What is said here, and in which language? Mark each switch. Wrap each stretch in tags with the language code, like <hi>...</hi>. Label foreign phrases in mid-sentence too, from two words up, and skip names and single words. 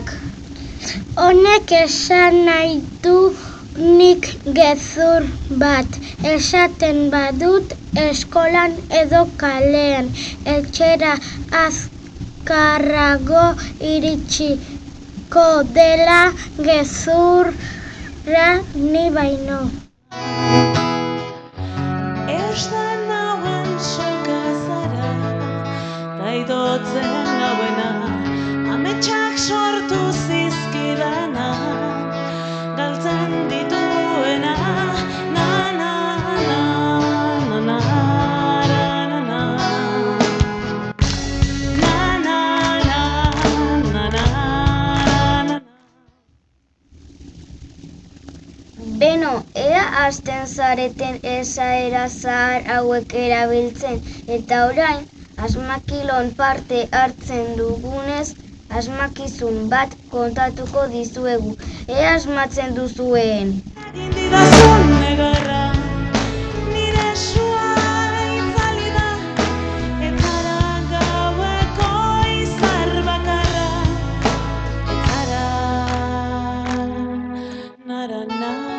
<eu>Honek esan nahi du nik gezur bat esaten badut eskolan edo kalean, etxera azkarrago iritsiko dela gezurra ni baino. Eusten nauen soka zara, daidotzen nauena, ametsak sortu zizkidana, galtzen dituena, na na na na na na na na na na na. Beno, ea hasten zareten esaera zahar hauek erabiltzen, eta orain, asmakilon parte hartzen dugunez, asmakizun bat kontatuko dizuegu. Ea asmatzen duzuen. Egin didazun negarra, nire sua itzali da, etara gaueko izar bakarra, etara nara na.</eu>